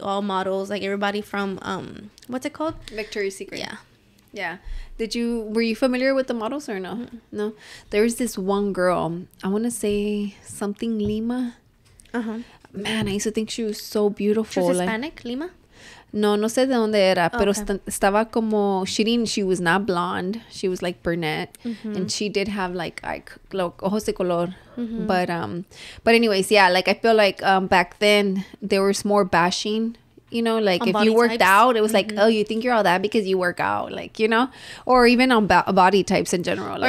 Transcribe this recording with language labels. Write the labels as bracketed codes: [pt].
[en] All models, like everybody from what's it called? Victoria's Secret. Yeah. Yeah. Were you familiar with the models or no? No. There's this one girl, I want to say something Lima. Man, I used to think she was so beautiful. She was Hispanic, Lima? [es] No sé de dónde era, pero estaba como, [en] she was not blonde. She was like brunette. And she did have like [es] ojos de color. [en] But anyways, yeah, like I feel like back then there was more bashing. You know, like if you worked out, it was like, oh, you think you're all that because you work out, like, you know, or even on body types in general.